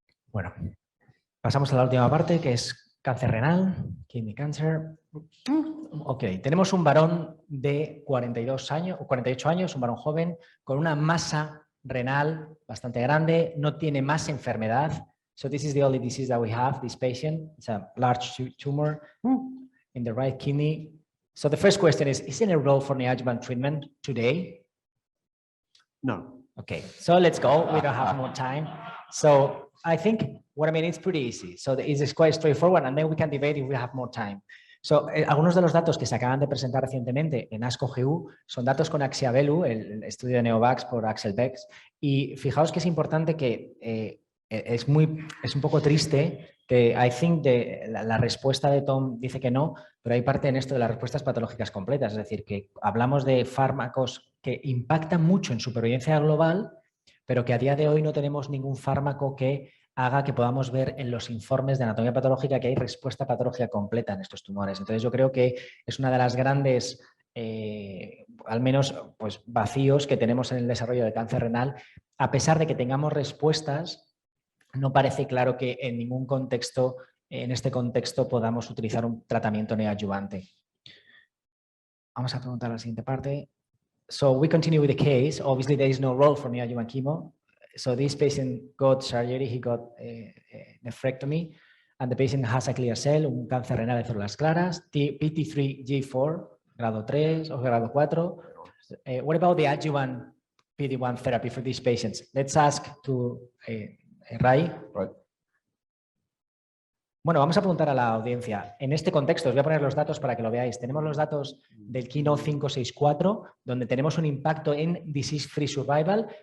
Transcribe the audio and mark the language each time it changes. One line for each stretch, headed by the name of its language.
Spanish: Bueno, pasamos a la última parte, que es cáncer renal,
English: kidney cancer.
Spanish: Ok, tenemos un varón de 42 años, o 48 años, un varón joven, con una masa renal bastante grande, no tiene más enfermedad.
English: So this is the only disease that we have, this patient. It's a large tumor in the right kidney. So the first question is there a role for neoadjuvant treatment today? No. Okay, so let's go. We don't have more time. So I think it's pretty easy. So it's quite straightforward, and then we can debate if we have more time.
Spanish: So, algunos de los datos que se acaban de presentar recientemente en ASCO-GU son datos con Axiabelu, el estudio de Neovax por Axel Bex, y fijaos que es importante que es un poco triste que
English: I think
Spanish: la respuesta de Tom dice que no, pero hay parte en esto de las respuestas patológicas completas, es decir, que hablamos de fármacos que impactan mucho en supervivencia global, pero que a día de hoy no tenemos ningún fármaco que haga que podamos ver en los informes de anatomía patológica que hay respuesta patológica completa en estos tumores. Entonces yo creo que es una de las grandes, al menos pues, vacíos que tenemos en el desarrollo de cáncer renal. A pesar de que tengamos respuestas, no parece claro que en ningún contexto, en este contexto, podamos utilizar un tratamiento neoadyuvante. Vamos a preguntar la siguiente parte.
English: So we continue with the case. Obviously there is no role for neoadjuvant chemo. So this patient got surgery, he got a nephrectomy, and the patient has a clear cell,
Spanish: un cáncer renal de células claras, PT3G4, grado 3 o grado 4.
English: What about the adjuvant PD-1 therapy for these patients? Let's ask to Ray. Right.
Spanish: Bueno, vamos a preguntar a la audiencia. En este contexto, os voy a poner los datos para que lo veáis. Tenemos los datos del Keynote 564, donde tenemos un impacto en disease-free survival.